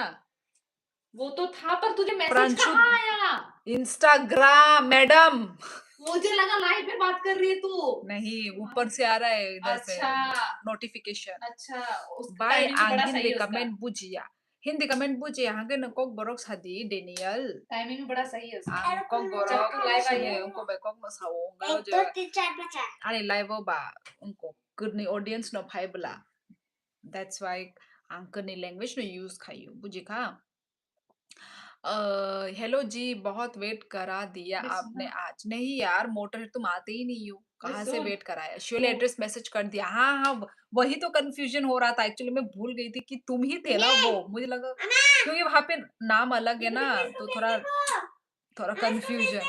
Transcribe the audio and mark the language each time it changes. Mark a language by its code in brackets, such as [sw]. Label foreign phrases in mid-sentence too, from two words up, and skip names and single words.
[hi] वो तो था, पर तुझे मैसेज प्रंशु कहाँ आया? इंस्टाग्राम मैडम। मुझे लगा लाइव में बात कर रही है तू। नहीं ऊपर से आ रहा है इधर से अच्छा नोटिफिकेशन। अच्छा, उसका बाय टाइमिंग भी बड़ा सही हिंदी है उसका। [trp] कमेंट बुझिया हिंदी कमेंट बुझिया hangen kok borok sadi Daniel [hi] टाइमिंग भी बड़ा सही है उसका। [trp] angkok [hi] जब [trp] borok [hi] तू लाइव आई [trp] sini [hi] है [trp] उनको bekok no saung [hi] एक [trp] galo [hi] दो [trp] je [hi] तीन चार बचा। [trp] ani live ba उनको good ni audience no phai bla [en] that's why [trp] angka ni language no use खाइयो बुझी खा। [hi] हेलो जी बहुत वेट करा दिया आपने आज। नहीं यार मोटर तुम आते ही नहीं हो, कहाँ से वेट कराया? [en] surely address message [hi] कर दिया। हाँ हाँ वही तो कंफ्यूजन हो रहा था एक्चुअली। मैं भूल गई थी कि तुम ही थे ना वो, मुझे लगा क्योंकि वहां पे नाम अलग है ना तो थोड़ा कंफ्यूजन।